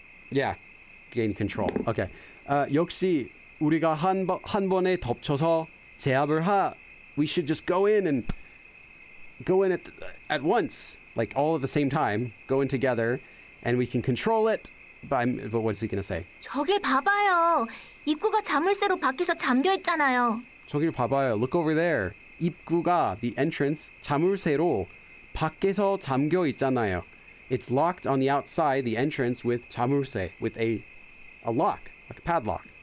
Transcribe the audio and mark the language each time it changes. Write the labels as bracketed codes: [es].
[en] Yeah. Gain control. Okay. [ko] 역시 우리가 한 번에 덮쳐서 제압을 [en] we should just go in at once, like all at the same time, go in together, and we can control it. But what's he gonna say? [ko] 저길 봐봐요. 입구가 자물쇠로 밖에서 잠겨 있잖아요. 저길 봐봐요. [en] Look over there. [ko] 입구가, [en] the entrance, [ko] 자물쇠로 밖에서 잠겨 있잖아요. [en] It's locked on the outside, the entrance, with 자물쇠, with a lock, like a padlock.